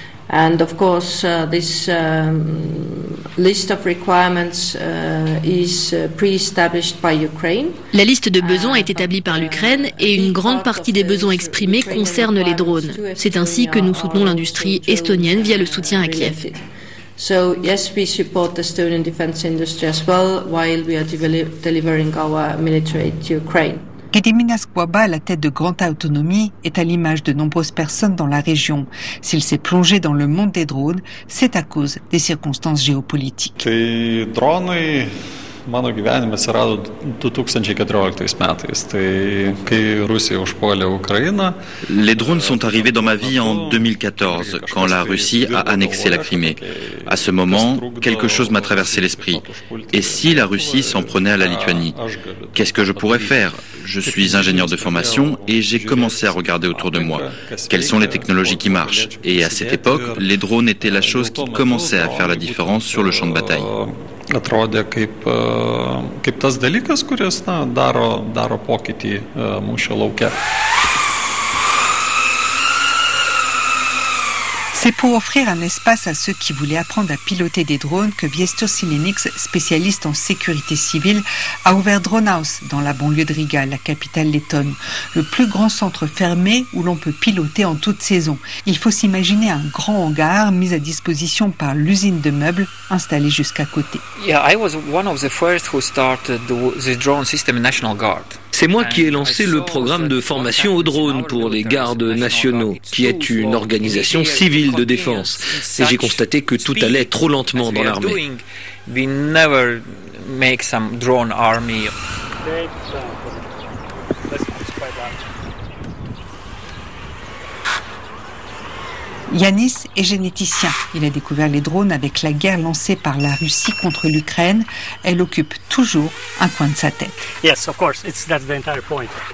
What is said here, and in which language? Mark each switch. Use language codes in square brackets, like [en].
[en] And of course this list of requirements is pre-established by Ukraine. [fr] La liste de besoins est établie par l'Ukraine et une grande partie des besoins exprimés concerne les drones. C'est ainsi que nous soutenons l'industrie estonienne via le soutien à Kiev. [en] So yes, we support the Estonian defense industry as well while we are delivering our military aid to Ukraine. [fr] Gediminas Gwaba, à la tête de Grand Autonomie, est à l'image de nombreuses personnes dans la région. S'il s'est plongé dans le monde des drones, c'est à cause des circonstances géopolitiques. Les drones... [lt] Mano gyvenime atsirado 2014 metais, tai kai Rusija užpuolė Ukrainą. [fr] Les drones sont arrivés dans ma vie en 2014, quand la Russie a annexé la Crimée. À ce moment, quelque chose m'a traversé l'esprit. Et si la Russie s'en prenait à la Lituanie, qu'est-ce que je pourrais faire? Je suis ingénieur de formation et j'ai commencé à regarder autour de moi. Quelles sont les technologies qui marchent? Et à cette époque, les drones étaient la chose qui commençait à faire la différence sur le champ de bataille. [lt] Atrodė kaip tas dalykas, kuris daro pokytį mūšio lauke. [fr] C'est pour offrir un espace à ceux qui voulaient apprendre à piloter des drones que Viestur Silenics, spécialiste en sécurité civile, a ouvert Drone House dans la banlieue de Riga, la capitale lettonne. Le plus grand centre fermé où l'on peut piloter en toute saison. Il faut s'imaginer un grand hangar mis à disposition par l'usine de meubles installée jusqu'à côté. [en] Yeah, I was one of the first who started the drone system in National Guard. [fr] C'est moi qui ai lancé le programme de formation aux drones pour les gardes nationaux, qui est une organisation civile de défense. Et j'ai constaté que tout allait trop lentement dans l'armée. Yanis est généticien. Il a découvert les drones avec la guerre lancée par la Russie contre l'Ukraine. Elle occupe toujours un coin de sa tête. [en] Yes, of course, that's the entire point.